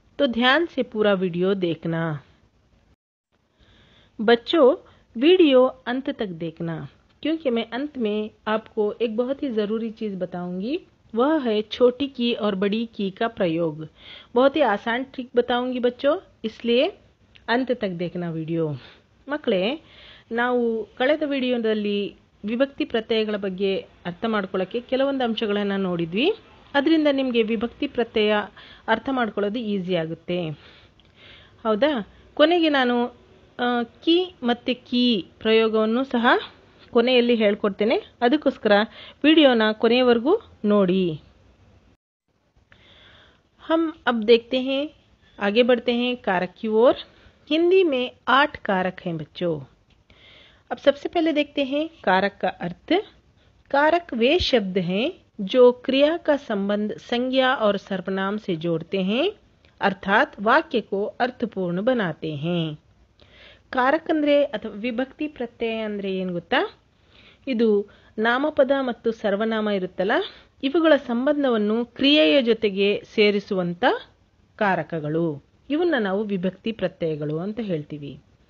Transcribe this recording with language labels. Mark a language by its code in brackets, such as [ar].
[hi] तो ध्यान से पूरा वीडियो देखना। बच्चों, वीडियो अंत तक देखना, क्योंकि मैं अंत में आपको एक बहुत ही ज़रूरी चीज़ बताऊंगी। वह है छोटी की और बड़ी की का प्रयोग। बहुत ही आसान ट्रिक बताऊंगी बच्चों, इसलिए अंत तक देखना ವಿಡಿಯೋ। [kn] ಮಕ್ಕಳೇ, ನಾವು ಕಳೆದ ವಿಡಿಯೋದಲ್ಲಿ ವಿಭಕ್ತಿ ಪ್ರತ್ಯಯಗಳ ಬಗ್ಗೆ ಅರ್ಥ ಮಾಡ್ಕೊಳ್ಳೋಕ್ಕೆ ಕೆಲವೊಂದು ಅಂಶಗಳನ್ನು ನೋಡಿದ್ವಿ। ಅದರಿಂದ ನಿಮಗೆ ವಿಭಕ್ತಿ ಪ್ರತ್ಯಯ ಅರ್ಥ ಮಾಡ್ಕೊಳ್ಳೋದು ಈಸಿ ಆಗುತ್ತೆ, ಹೌದಾ? ಕೊನೆಗೆ ನಾನು ಕಿ ಮತ್ತು ಕೀ ಪ್ರಯೋಗವನ್ನು ಸಹ ಕೊನೆಯಲ್ಲಿ ಹೇಳ್ಕೊಡ್ತೇನೆ, ಅದಕ್ಕೋಸ್ಕರ ವಿಡಿಯೋನ ಕೊನೆಯವರೆಗೂ ನೋಡಿ। [hi] हम अब देखते हैं, आगे बढ़ते हैं कारक की ओर। हिंदी में 8 कारक हैं बच्चों। अब सबसे पहले देखते हैं कारक का अर्थ। कारक वे शब्द हैं जो क्रिया का संबंध संज्ञा और सर्वनाम से जोड़ते हैं, अर्थात वाक्य को अर्थपूर्ण बनाते हैं। [kn] कारक ಅಂದ್ರೆ ಅಥವಾ ವಿಭಕ್ತಿ ಪ್ರತ್ಯಯ ಅಂದ್ರೆ ಏನು ಗೊತ್ತಾ? ಇದು ನಾಮಪದ ಮತ್ತು ಸರ್ವನಾಮ ಇರುತ್ತಲ್ಲ, ಇವುಗಳ ಸಂಬಂಧವನ್ನು ಕ್ರಿಯೆಯ ಜೊತೆಗೆ ಸೇರಿಸುವಂತ ಕಾರಕಗಳು, ಇವನ್ನ ನಾವು ವಿಭಕ್ತಿ ಪ್ರತ್ಯಯಗಳು ಅಂತ ಹೇಳ್ತೀವಿ।